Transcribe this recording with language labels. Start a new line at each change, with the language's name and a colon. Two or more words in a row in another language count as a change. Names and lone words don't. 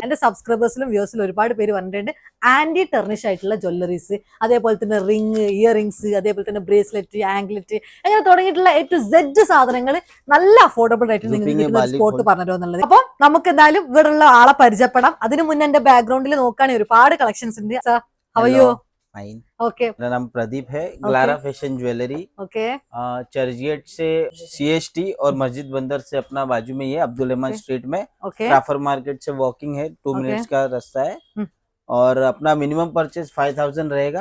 Malayalam: എന്റെ സബ്സ്ക്രൈബേഴ്സിലും വ്യൂവേഴ്സിലും ഒരുപാട് പേര് പറഞ്ഞിട്ടുണ്ട്
English: anti tarnish
Malayalam: ആയിട്ടുള്ള ജ്വല്ലറീസ്, അതേപോലെ തന്നെ റിങ്, ഇയറിംഗ്സ്, അതേപോലെ തന്നെ ബ്രേസ്ലെറ്റ്, ആംഗ്ലെറ്റ്, അങ്ങനെ തുടങ്ങിയിട്ടുള്ള A to Z സാധനങ്ങൾ നല്ല അഫോർഡബിൾ ആയിട്ട് നിങ്ങൾക്ക് സ്പോട്ട് പറഞ്ഞു എന്നുള്ളത്. അപ്പൊ നമുക്ക് എന്തായാലും ഇവിടെ ഉള്ള ആളെ പരിചയപ്പെടാം. അതിനു മുന്നേ എന്റെ ബാക്ക്ഗ്രൗണ്ടിൽ നോക്കുകയാണെങ്കിൽ ഒരുപാട് കളക്ഷൻസ് ഉണ്ട്. ഹവയോ
Hindi: फाइन. ओके मेरा नाम प्रदीप है. ग्लारा फैशन ज्वेलरी. ओके चर्चगेट से CST और मस्जिद बंदर से अपना बाजू में ये अब्दुल रहमान स्ट्रीट में. ओके क्राफर मार्केट से वॉकिंग है, 2 मिनट्स का रास्ता है. और अपना मिनिमम परचेज 5000 रहेगा.